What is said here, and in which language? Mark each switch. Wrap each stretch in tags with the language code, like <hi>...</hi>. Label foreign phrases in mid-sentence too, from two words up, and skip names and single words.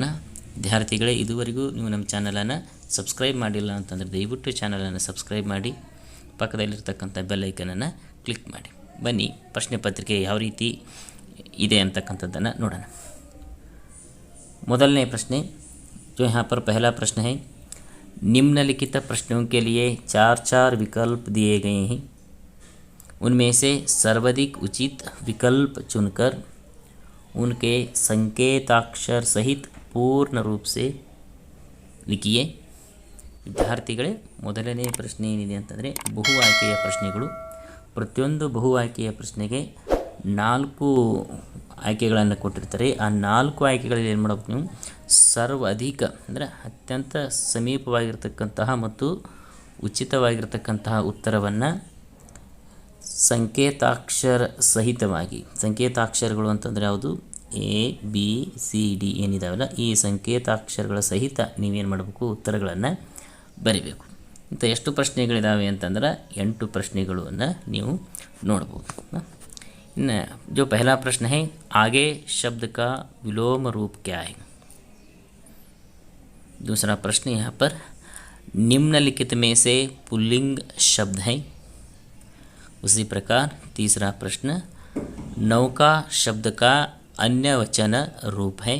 <kn>ವಿದ್ಯಾರ್ಥಿಗಳೇ, ಇದುವರೆಗೂ ನೀವು ನಮ್ಮ ಚಾನಲನ್ನು ಸಬ್ಸ್ಕ್ರೈಬ್ ಮಾಡಿಲ್ಲ ಅಂತಂದರೆ ದಯವಿಟ್ಟು ಚಾನಲನ್ನು ಸಬ್ಸ್ಕ್ರೈಬ್ ಮಾಡಿ, ಪಕ್ಕದಲ್ಲಿರ್ತಕ್ಕಂಥ ಬೆಲ್ಲೈಕನನ್ನು ಕ್ಲಿಕ್ ಮಾಡಿ. ಬನ್ನಿ, ಪ್ರಶ್ನೆ ಪತ್ರಿಕೆ ಯಾವ ರೀತಿ ಇದೆ ಅಂತಕ್ಕಂಥದ್ದನ್ನು ನೋಡೋಣ. ಮೊದಲನೇ ಪ್ರಶ್ನೆ,</kn> <hi>जो यहाँ पर पहला प्रश्न है, निम्नलिखित प्रश्नों के लिए 4 विकल्प दिए गए हैं. उनमें से सर्वाधिक उचित विकल्प चुनकर उनके संकेताक्षर सहित पूर्ण रूप से लिखिए.</hi> <kn>ವಿದ್ಯಾರ್ಥಿಗಳೇ, ಮೊದಲನೇ ಪ್ರಶ್ನೆ ಏನಿದೆ ಅಂತಂದರೆ ಬಹು ಆಯ್ಕೆಯ ಪ್ರಶ್ನೆಗಳು. ಪ್ರತಿಯೊಂದು ಬಹು ಆಯ್ಕೆಯ ಪ್ರಶ್ನೆಗೆ 4 ಆಯ್ಕೆಗಳನ್ನು ಕೊಟ್ಟಿರ್ತಾರೆ. ಆ 4 ಆಯ್ಕೆಗಳಲ್ಲಿ ಏನು ಮಾಡಬೇಕು ನೀವು, ಸರ್ವಾಧಿಕ ಅಂದರೆ ಅತ್ಯಂತ ಸಮೀಪವಾಗಿರ್ತಕ್ಕಂತಹ ಮತ್ತು ಉಚಿತವಾಗಿರ್ತಕ್ಕಂತಹ ಉತ್ತರವನ್ನು ಸಂಕೇತಾಕ್ಷರ ಸಹಿತವಾಗಿ, ಸಂಕೇತಾಕ್ಷರಗಳು ಅಂತಂದರೆ ಯಾವುದು, ABCD ಏನಿದಾವಲ್ಲ, ಈ ಸಂಕೇತಾಕ್ಷರಗಳ ಸಹಿತ ನೀವೇನು ಮಾಡಬೇಕು, ಉತ್ತರಗಳನ್ನು ಬರಿಬೇಕು. ಇಂಥ ಎಷ್ಟು ಪ್ರಶ್ನೆಗಳಿದ್ದಾವೆ ಅಂತಂದ್ರೆ 8 ಪ್ರಶ್ನೆಗಳನ್ನು ನೀವು ನೋಡ್ಬೋದು.</kn> <hi>ಇನ್ನು जो पहला प्रश्न है, आगे शब्द का विलोम रूप क्या है. दूसरा प्रश्न यहाँ पर, निम्नलिखित में से पुल्लिंग शब्द है. उसी प्रकार तीसरा प्रश्न, नौका शब्द का अन्य वचन रूप है.</hi>